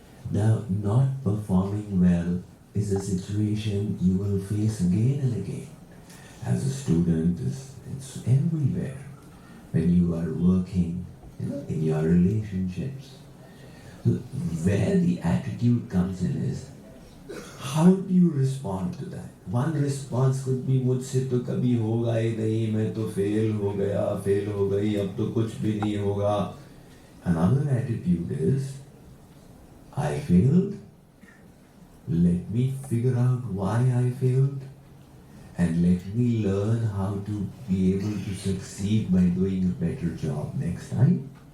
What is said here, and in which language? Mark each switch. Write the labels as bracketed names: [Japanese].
[English] Now, not performing well is a situation you will face again and again. As a student, it's everywhere. When you are working, in your relationships. So where the attitude comes in is, how do you respond to that? One response could be, [Hindi] मुझसे तो कभी होगा ही नहीं, मैं तो fail हो गई, अब तो कुछ भी नहीं होगा. [English] Another attitude is, I failed. Let me figure out why I failed. And let me learn how to be able to succeed by doing a better job next time.